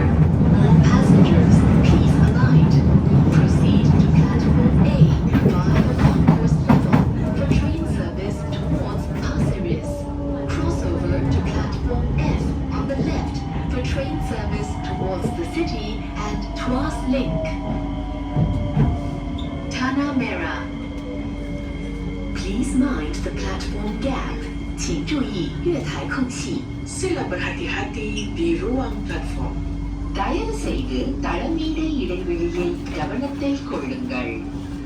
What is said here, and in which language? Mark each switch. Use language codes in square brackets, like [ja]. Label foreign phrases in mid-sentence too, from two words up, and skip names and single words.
[en] All passengers, please alight. Proceed to platform A via the concourse level for train service towards Pasir Ris. Cross over to platform F on the left for train service towards the city and Tuas Link. Tanah Merah. Please mind the platform gap. [zh] 请注意月台空隙。 [ms] Sila berhati-hati di ruang platform. [ta] தயவு செய்து தளமீத இடைவெளியை கவனத்தில் கொள்ளுங்கள்